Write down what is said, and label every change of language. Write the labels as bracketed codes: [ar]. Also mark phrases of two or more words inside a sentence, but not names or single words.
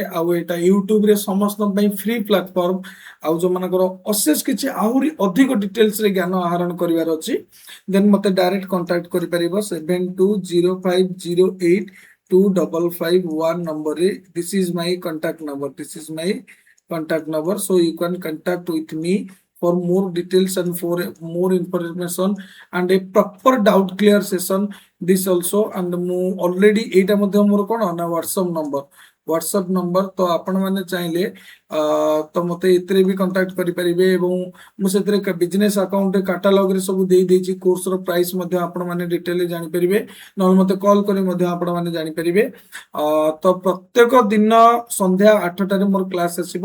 [or] ଆଉ ଏଇଟା ୟୁଟ୍ୟୁବ ରେ ସମସ୍ତଙ୍କ ପାଇଁ [en] free platform. [or] ଆଉ ଯୋଉମାନଙ୍କର ଅଶେଷ କିଛି ଆହୁରି ଅଧିକ ଡିଟେଲସ ରେ ଜ୍ଞାନ ଆହରଣ କରିବାର ଅଛି ଦେନ ମତେ [en] direct contact [or] କରିପାରିବ 7205082551 ନମ୍ବରରେ। [en] This is my contact number so you can contact with me for more details and for more information and a proper doubt clear session this also and [or] ମୁଁ already ଏଇଟା ମଧ୍ୟ ମୋର କଣ ନା WhatsApp ନମ୍ବର ତ ଆପଣ ମାନେ ଚାହିଁଲେ ତ ମତେ ଏଥିରେ ବି କଣ୍ଟାକ୍ଟ କରିପାରିବେ ଏବଂ ମୁଁ ସେଥିରେ [en] business account catalog [or] ରେ ସବୁ ଦେଇଛି କୋର୍ସ ର ପ୍ରାଇସ୍ ମଧ୍ୟ ଆପଣ ମାନେ ଡିଟେଲ ଜାଣିପାରିବେ। ନହେଲେ ମତେ କଲ୍ କରି ମଧ୍ୟ ଆପଣ ମାନେ ଜାଣିପାରିବେ। ତ ପ୍ରତ୍ୟେକ ଦିନ ସନ୍ଧ୍ୟା 8ଟାରେ ମୋର କ୍ଲାସ ଆସିବ।